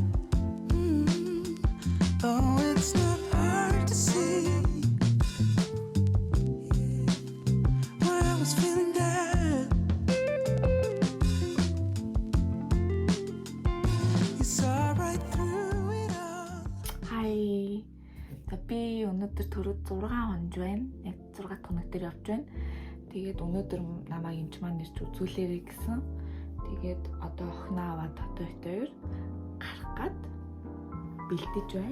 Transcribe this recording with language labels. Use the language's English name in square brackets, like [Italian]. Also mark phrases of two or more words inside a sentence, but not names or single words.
[English] Oh, it's not hard to see why I was feeling that. You saw right through it all. [Mongolian] Хай. За би өнөөдөр төрөд 6 хонж байна. Яг 6 хоног дээр явж байна. Тэгээд өнөөдөр намайг эмч маань нэрч үзүүлээрэй гэсэн. Тэгээд одоо охиноо аваад одоо их хоёр гарах гад бэлдэж байна.